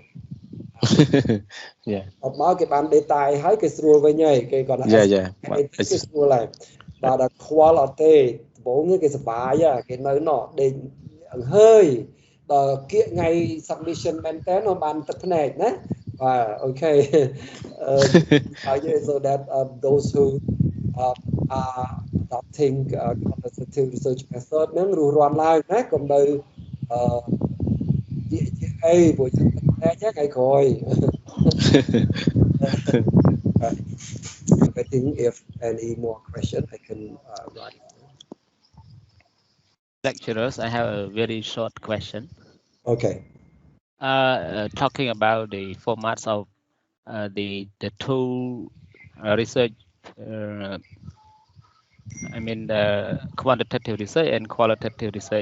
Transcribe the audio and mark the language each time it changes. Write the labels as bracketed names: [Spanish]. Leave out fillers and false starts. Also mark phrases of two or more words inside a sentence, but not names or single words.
[English] Yeah. [Khmer] អត់មកគេបាន data ឲ្យហើយគេស្រួលវិញហើយគេគាត់ថា [English] Yeah. [Khmer] គេស្រួលហើយបាទដល់ខ្វល់អត់ទេដំបូងគេសប្បាយគេនៅណោះដេកហើយដល់គៀកថ្ងៃ submission មែនតើបានទឹកភ្នែកណាបាទ okay [English] so that those who are adopting quantitative research method [Khmer] នឹងរស់រាន់ឡើងណាកុំនៅអីព្រោះទឹកភ្នែកថ្ងៃក្រោយ [English] I think if any more question I can write. Lecturers, I have a very short question. Okay. Talking about the formats of the two research, I mean the quantitative research and qualitative research.